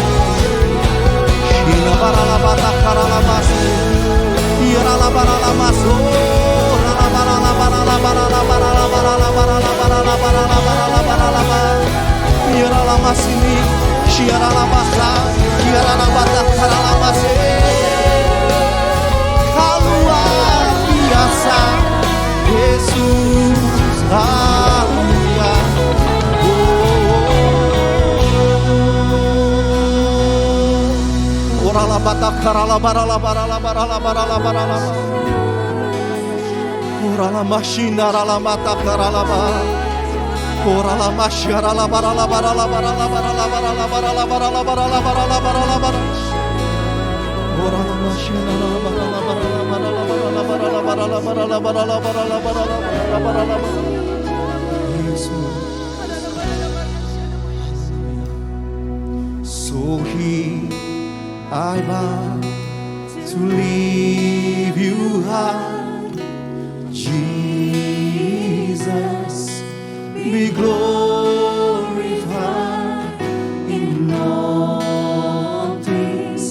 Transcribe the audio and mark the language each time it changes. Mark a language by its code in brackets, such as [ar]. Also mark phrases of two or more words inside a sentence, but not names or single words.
[id] Syara baralabata karalabase. Syara labaralamaso. Syara lamasini. Syara labasa. Syara labata karalamase. Kau luar biasa, Yesus. Haleluya. Orala bata karala barala barala barala barala barala. Orala mashina rala mata karala ba. Orala mashara la barala barala barala barala barala barala barala barala barala barala barala. [en] Orala So here I bow to leave you high, Jesus, be glorified in all things.